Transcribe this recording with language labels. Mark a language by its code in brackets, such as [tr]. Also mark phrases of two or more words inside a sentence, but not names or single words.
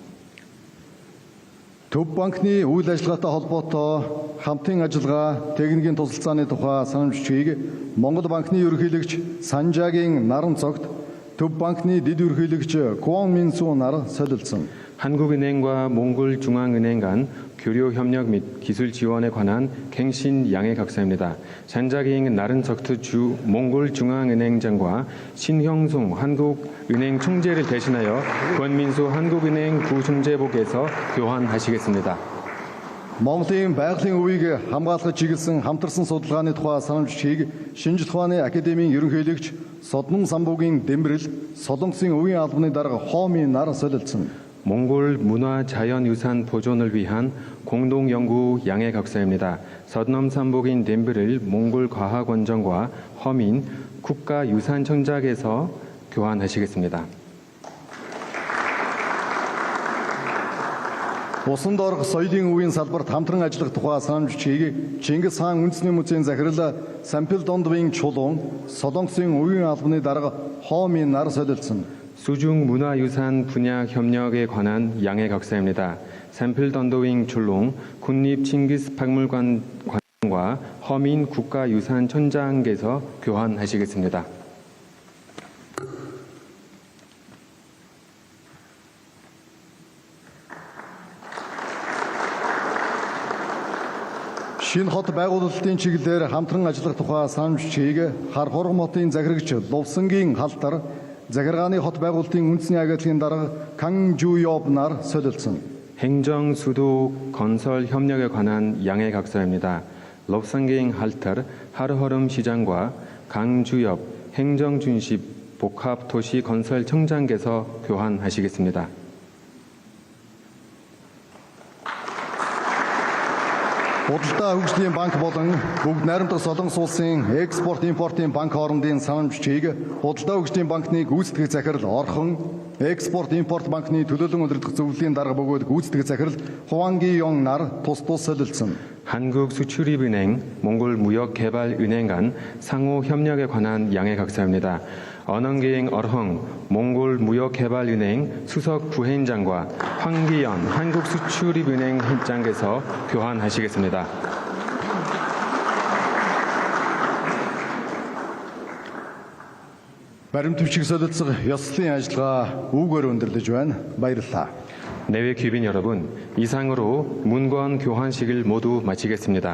[mn] Төв банкны үйл ажиллагаатай холбоотой хамтын ажиллагаа техникийн тусалцааны тухай санамж бичгийг Монгол банкны ерөнхийлөгч Санжаагийн наран цогт Төв банкны дэд ерөнхийлөгч Куон Минсу нар солилцсон. [ko] 한국은행과 몽골중앙은행 간 교류 협력 및 기술 지원에 관한 갱신 양해각서입니다. 잔자기잉 나른석트 주 몽골중앙은행장과 신형송 한국은행 총재를 대신하여 권민수 한국은행 부총재복에서 교환하시겠습니다. [mn] Монголын байгалийн үеийг хамгаалахад чиглэсэн хамтарсан судалгааны тухай санамж бичгийг Шинжлэх ухааны академийн ерөнхийлөгч Соднон самбуугийн Дэмбэрэл, Солонгосын өвийн албаны дарга Хоомын нар солилцсон. [ko] 몽골 문화 자연유산 보존을 위한 공동연구 양해각서입니다. 서드넘산복인 덴브를 몽골 과학원정과 허민 국가유산청장에서 교환하시겠습니다. [mn] Усан доорх соёлын үеийн салбарт хамтран ажиллах тухай санамж бичгийг Чингис хаан үндэсний музейн захирал Сампил Дондвийн чулуун Солонгосын үеийн албаны дарга Хоомын нар солилцсон. [ko] 수중 문화유산 분야 협력에 관한 양해각서입니다. 샘플 던더윙 출롱 국립 칭기스 박물관 관과 허민 국가유산청장께서 교환하시겠습니다. [mn] Шинэ хот байгуулалтын чиглэлээр хамтран ажиллах тухай санамж бичгийг Хар хорго хотын захирагч Лувсангийн халтар захиргааны хот байгуулалтын үндэсний агентлагийн дарга Кан Жуёб нар солилцсон. [ko] 행정 수도 건설 협력에 관한 양해각서입니다. 럽상게잉 할터 하르허름 시장과 강주엽 행정준십 복합도시건설청장께서 교환하시겠습니다. [mn] Худалдаа хөгжлийн банк болон бүгд найрамдах Солонгос улсын экспорт импортын банк хоорондын санамж бичгийг худалдаа хөгжлийн банкны гүйцэтгэх захирал Орхон, экспорт импорт банкны төлөөлөн удирдах зөвлөлийн дарга бөгөөд гүйцэтгэх захирал Хуанги 용 нар тус солилцсон. [ko] 한국수출입은행, 몽골무역개발은행 간 상호 협력에 관한 양해각서입니다. 언언기행 어흥 몽골무역개발은행 수석 부회장과 황기연 한국수출입은행 회장께서 교환하시겠습니다. [mn] Баримт бичиг солилцох ёслолын ажиллагаа үүгээр өндөрлөж байна. Баярлалаа. [ko] 내외 귀빈 여러분, 이상으로 문건 교환식을 모두 마치겠습니다.